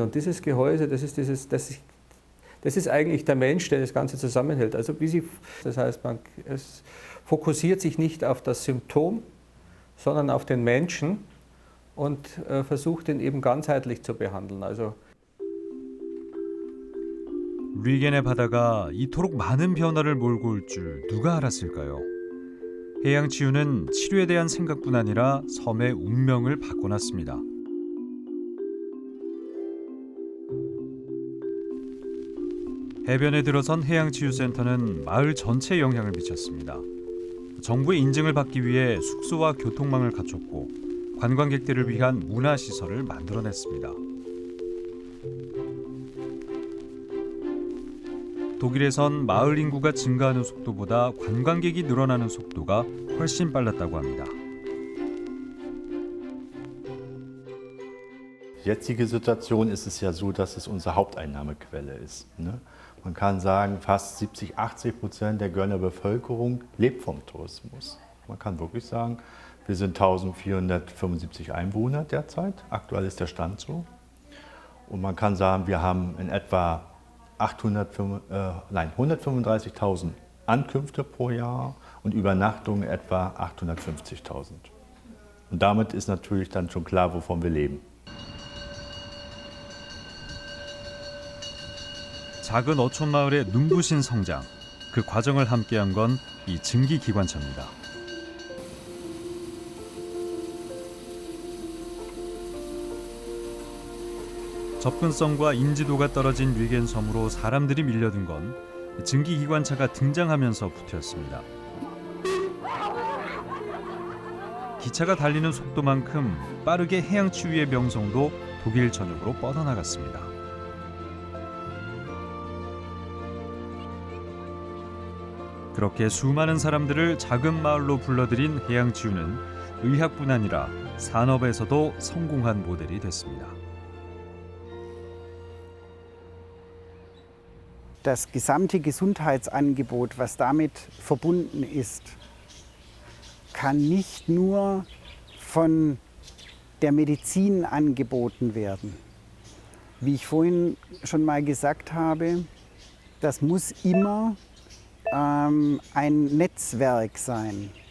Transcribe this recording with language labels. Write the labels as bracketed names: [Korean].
[German] Und dieses Gehäuse, das ist eigentlich der Mensch, der das Ganze zusammenhält. Also das heißt, es fokussiert sich nicht auf das Symptom, sondern auf den Menschen und versucht ihn eben ganzheitlich zu behandeln. Also [Korean] 리겐의 바다가 이토록 많은 변화를 몰고 올 줄 누가 알았을까요? 해양 치유는 치료에 대한 생각뿐 아니라 섬의 운명을 바꿔놨습니다. 해변에 들어선 해양치유센터는 마을 전체에 영향을 미쳤습니다. 정부의 인증을 받기 위해 숙소와 교통망을 갖췄고 관광객들을 위한 문화시설을 만들어냈습니다. 독일에선 마을 인구가 증가하는 속도보다 관광객이 늘어나는 속도가 훨씬 빨랐다고 합니다. [German] Jetzige Situation ist es ja so, dass es unsere Haupteinnahmequelle ist. Ne? Man kann sagen, fast 70–80% der Gönner Bevölkerung lebt vom Tourismus. Man kann wirklich sagen, wir sind 1475 Einwohner derzeit. Aktuell ist der Stand so. Und man kann sagen, wir haben in etwa 135.000 Ankünfte pro Jahr und Übernachtungen etwa 850.000. Und damit ist natürlich dann schon klar, wovon wir leben. [Korean] 작은 어촌 마을의 눈부신 성장, 그 과정을 함께한 건 이 증기기관차입니다. 접근성과 인지도가 떨어진 리겐 섬으로 사람들이 밀려든 건 증기기관차가 등장하면서부터였습니다. 기차가 달리는 속도만큼 빠르게 해양치유의 명성도 독일 전역으로 뻗어나갔습니다. 그렇게 수많은 사람들을 작은 마을로 불러들인 해양치유는 의학뿐 아니라 산업에서도 성공한 모델이 됐습니다. [German] Das gesamte Gesundheitsangebot, was damit verbunden ist, kann nicht nur von der Medizin angeboten werden. Wie ich vorhin schon mal gesagt habe, das muss immer ein Netzwerk sein.